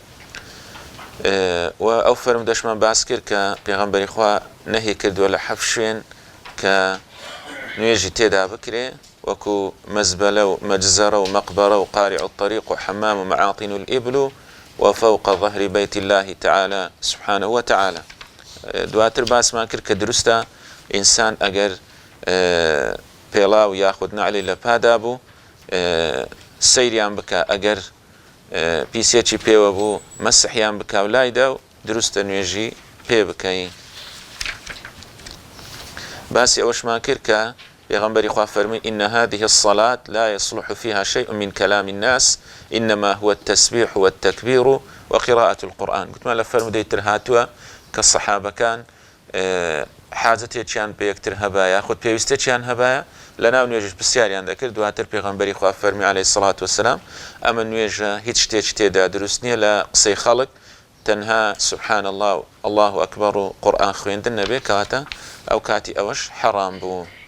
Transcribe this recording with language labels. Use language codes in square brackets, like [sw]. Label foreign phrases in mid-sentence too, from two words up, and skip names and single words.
[ckb] و ئەو فەرمودەشمان باس کرد کە پێغەمبەری خوا نەهی کردووە لە حەفت شوێن کە نوێژی تێدا بکرێ، وەکو مەزبەلە و مەجزەرە و مەقبەرە و [ar] قاریع الطەریق [ckb] و حەمام و [ar] مەعاطین الئیبل [ckb] و [ar] فەوق ظەهری بەیت الله تعالى سبحانه وتعالى. [ckb] دواتر باسمان کرد کە دروستە ئینسان ئەگەر پێڵاو یاخود نەعلی لە پادا بوو سەیریان بکە، ئەگەر پیسێکی پێوە بوو مەسحیان بکە و لایدا و دروستە نوێژی پێ بکەین. باسی ئەوەشمان کرد کە پێغەمبەری خوا فەرمی [ar] إن هذه الصلاة لا يصلح فيها شيء من كلام الناس إنما هو التسبيح والتكبير وقراءة القرآن. [ckb] گوتمان لە فەرمودەی تر هاتووە کە سەحابەکان حاجەتێکیان پێ یەکتر هەبایە یاخود پێویستێکیان هەبایە لەناو نوێژش پرسیاریان دەکرد. دواتر پێغەمبەری خوا فەرمی [ar] عەلەیهی سەڵات وەسەلام [ckb] ئەمە نوێژە هیچ شتێکی تێدا دروست نییە لە قسەی خەڵک، تەنها [ar] سبحان الله و الله ئەکبەر [ckb] و قورئان خوێندن نەبێ، کەواتە ئەو کاتی ئەوەش حەرام بوو.